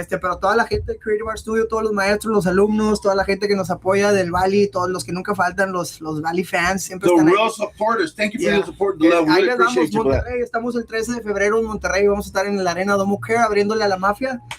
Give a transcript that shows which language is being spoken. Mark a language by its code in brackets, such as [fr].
[es] Pero toda la gente de Creative Art Studio, todos los maestros, los alumnos, toda la gente que nos apoya del Valle, todos los que nunca faltan, los Valle fans, siempre están ahí. [en] The real supporters, thank you for your support, the love, really appreciate you. [es] Monterrey, estamos el 13 de febrero en Monterrey, vamos a estar en la Arena Domo Care abriéndole a la mafia.